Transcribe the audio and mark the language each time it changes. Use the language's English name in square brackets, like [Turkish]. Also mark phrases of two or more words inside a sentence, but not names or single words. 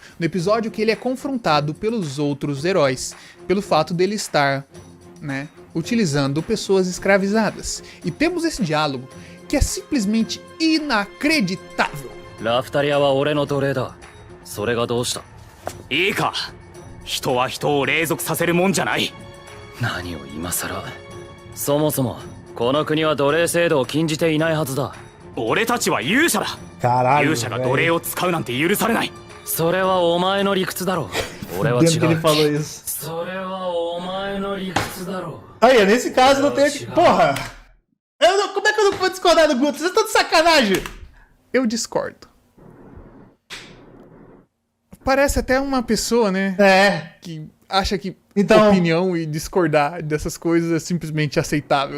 [Portuguese] No episódio que ele é confrontado pelos outros heróis, pelo fato dele estar, né, utilizando pessoas escravizadas. E temos esse diálogo que é simplesmente inacreditável. [Japanese] Raphtalia wa ore no dore da. それがどうした? いいか？人は人を隷属させるもんじゃない. 何を今更? そもそも、この国は奴隷制度を禁じていないはずだ. 俺たちは勇者だ. Caralho, 勇者が奴隷を使うなんて許されない。それはお前の理屈だろ. 俺は [Portuguese] Dentro que ele [Japanese] 違う. [Portuguese] falou isso. [Japanese] それはお前の理屈だろ. [Portuguese] Aí, nesse caso não tem que... Porra! Como é que eu não vou discordar do Guto? Vocês estão de sacanagem! Eu discordo. Parece até uma pessoa, né? Que acha que então, opinião e discordar dessas coisas é simplesmente aceitável.